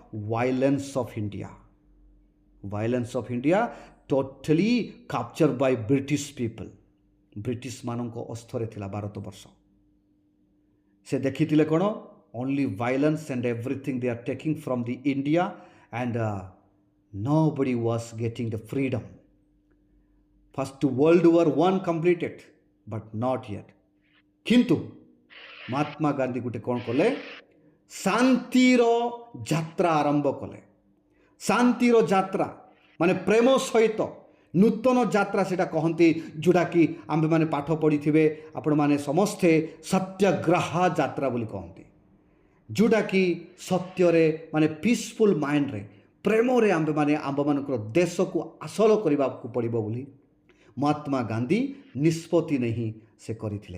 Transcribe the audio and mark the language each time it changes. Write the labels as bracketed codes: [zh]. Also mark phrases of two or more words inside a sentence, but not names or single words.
[en] violence of India totally capture by British people. [or] ବ୍ରିଟିଶମାନଙ୍କ ଅସ୍ତରେ ଥିଲା ଭାରତବର୍ଷ। ସେ ଦେଖିଥିଲେ କ'ଣ? [en] only violence and everything they are taking from the India, and nobody was getting the freedom. First World War I completed, but not yet. [or] କିନ୍ତୁ ମହାତ୍ମା ଗାନ୍ଧୀ ଗୋଟେ କ'ଣ କଲେ? ଶାନ୍ତିର ଯାତ୍ରା ଆରମ୍ଭ କଲେ। ଶାନ୍ତିର ଯାତ୍ରା ମାନେ ପ୍ରେମ ସହିତ ନୂତନ ଯାତ୍ରା ସେଇଟା କହନ୍ତି, ଯେଉଁଟାକି ଆମ୍ଭେମାନେ ପାଠ ପଢ଼ିଥିବେ ଆପଣମାନେ ସମସ୍ତେ ସତ୍ୟାଗ୍ରହ ଯାତ୍ରା ବୋଲି କହନ୍ତି, ଯେଉଁଟାକି ସତ୍ୟରେ ମାନେ [en] peaceful mindରେ [or] ପ୍ରେମରେ ଆମ୍ଭେମାନେ ଆମ୍ଭମାନଙ୍କର ଦେଶକୁ ହାସଲ କରିବାକୁ ପଡ଼ିବ ବୋଲି ମହାତ୍ମା ଗାନ୍ଧୀ ନିଷ୍ପତ୍ତି ନେଇ ସେ କରିଥିଲେ।